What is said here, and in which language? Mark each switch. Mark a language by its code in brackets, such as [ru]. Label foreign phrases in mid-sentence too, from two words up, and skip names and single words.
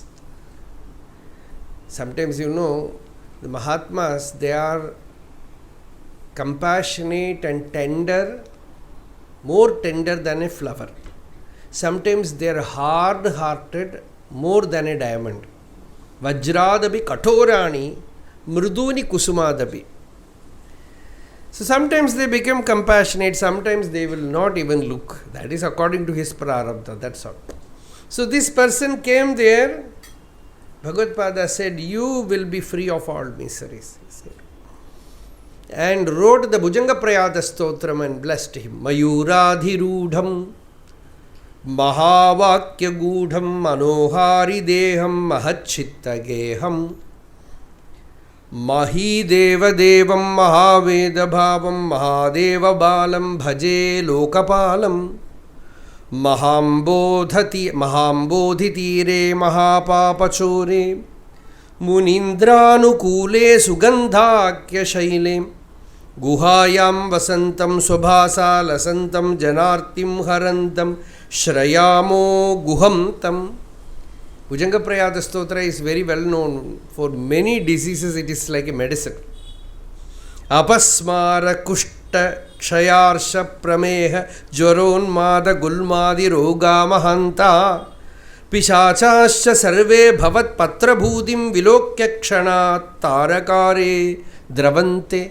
[en] Sometimes, you know, the Mahatmas, they are compassionate and tender, more tender than a flower. Sometimes they are hard-hearted, more than a diamond. [sa] वज्रादपि कठोराणि मृदूनि कुसुमादपि. [en] So sometimes they become compassionate, sometimes they will not even look. That is according to his prarabdha, that's all. So this person came there, Bhagavad-pada said, you will be free of all miseries. And wrote the Bhujanga Prayata-stotram and blessed him. [sa] मयूराधिरूढं महावाक्य गूढं मनोहारि देहं महच्चित्त गेहं महीदेव देवं महावेद भावं महादेव बालं भजे लोकपालं महाम्भोधितीरे महापापचोरे मुनीन्द्रानुकूले सुगन्धाख्य शैले गुहायां वसन्तं स्वभासा लसन्तं जनार्तिं हरन्तं श्रयामो गुहन्तम्. [en] Bhujanga Prayata-stotra is very well known. For many diseases it is like a medicine. [sa] अपस्मार कुष्ठ क्षयार्शः प्रमेह ज्वरोन्माद गुल्मादि रोग महान्त पिशाचस्य सर्वे भवत् पत्र भूतिं विलोक्य क्षणात् तारकारे द्रवन्ते.